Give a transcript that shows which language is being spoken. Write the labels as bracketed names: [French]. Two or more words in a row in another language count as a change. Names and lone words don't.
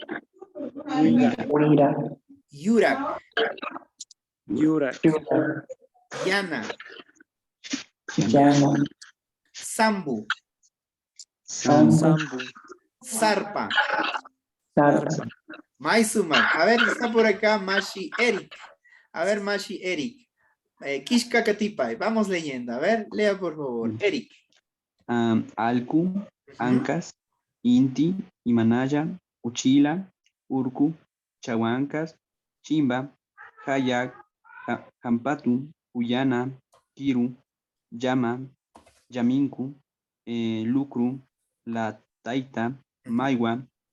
[Quechua] Yurak. Yana. Sambu. Zarpa. Maisuma. [Spanish] A ver, está por acá Mashi Eric. A ver, [Quechua] Mashi Eric. Kishka Katipay. [Spanish] Vamos leyendo. A ver, lea por favor. Eric. [Quechua] Alku, Ancas, Inti, Imanaya, Uchila, Urku, Chahuancas, Chimba, Hayak, Jampatu, Uyana, Kiru, Llama, Yaminku, Lucru, La Taita, Maiwa,